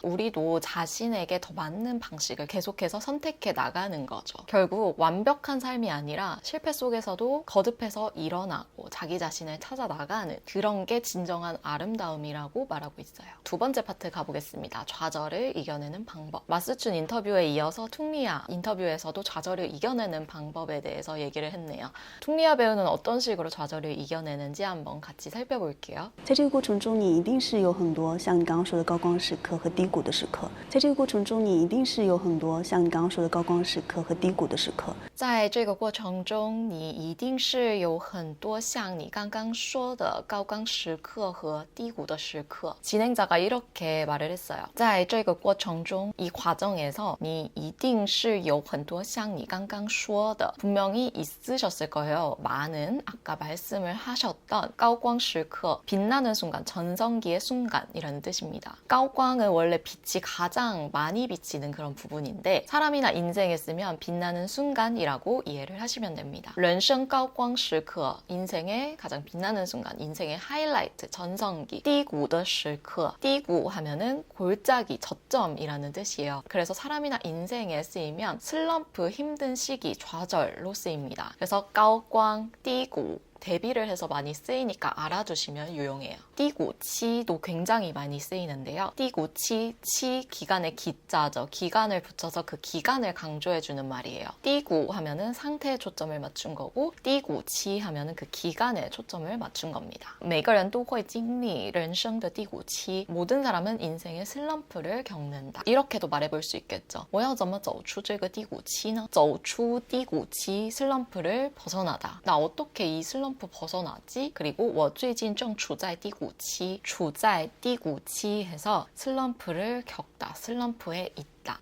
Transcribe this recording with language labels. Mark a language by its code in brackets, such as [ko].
[ko] 우리도 자신에게 더 맞는 방식을 계속해서 선택해 나가는 거죠. 결국 완벽한 삶이 아니라 실패 속에서도 거듭해서 일어나고 자기 자신을 찾아 나가는 그런 게 진정한 아름다움이라고 말하고 있어요. 두 번째 파트 가보겠습니다. 좌절을 이겨내는 방법. 마스춘 인터뷰에 이어서 퉁리아 인터뷰에서도 좌절을 이겨내는 방법에 대해서 얘기를 했네요. 퉁리아 배우는 어떤 식으로 좌절을 이겨내는지 한번 같이 살펴볼게요. [zh] 在这个过程中，你一定是有很多像你刚刚说的高光时刻和低谷的时刻。在这个过程中，你一定是有很多像你刚刚说的高光时刻和低谷的时刻。在这个过程中，你一定是有很多像你刚刚说的高光时刻和低谷的时刻。 [ko] 진행자가 이렇게 말을 했어요. [zh] 在这个过程中, [ko] 이 과정에서 [zh] 你一定是有很多像你刚刚说的 [ko] 분명히 있으셨을 거예요. 많은 아까 말씀을 하셨던 高光时刻, 빛나는 순간, 전성기의 순간이라는 뜻입니다. 高光은 원래 빛이 가장 많이 비치는 그런 부분인데 사람이나 인생에 쓰면 빛나는 순간이라고 이해를 하시면 됩니다. [zh] 人生高光时刻, [ko] 인생의 가장 빛나는 순간, 인생의 하이라이트, 전성기. [zh] 低谷的时刻, [ko] 低谷 하면은 골짜기, 저점이라는 뜻이에요. 그래서 사람이나 인생에 쓰이면 슬럼프, 힘든 시기, 좌절로 쓰입니다. 그래서 高光, 低谷 대비를 해서 많이 쓰이니까 알아두시면 유용해요. 띠구치도 굉장히 많이 쓰이는데요. 띠구치, 치 기간의 기자죠. 기간을 붙여서 그 기간을 강조해주는 말이에요. 띠구 하면은 상태에 초점을 맞춘 거고 띠구치 하면은 그 기간에 초점을 맞춘 겁니다. [zh] 每个人都会经历人生的低谷期. [ko] 모든 사람은 인생의 슬럼프를 겪는다. 이렇게도 말해볼 수 있겠죠. [zh] 我要怎么走出这个低谷期呢?走出低谷期, [ko] 슬럼프를 벗어나다. 나 어떻게 이 슬럼프 벗어나지? 그리고 [zh] 我最近正处在低谷期, [ko] 处在低谷期 해서 슬럼프를 겪다, 슬럼프에 있다.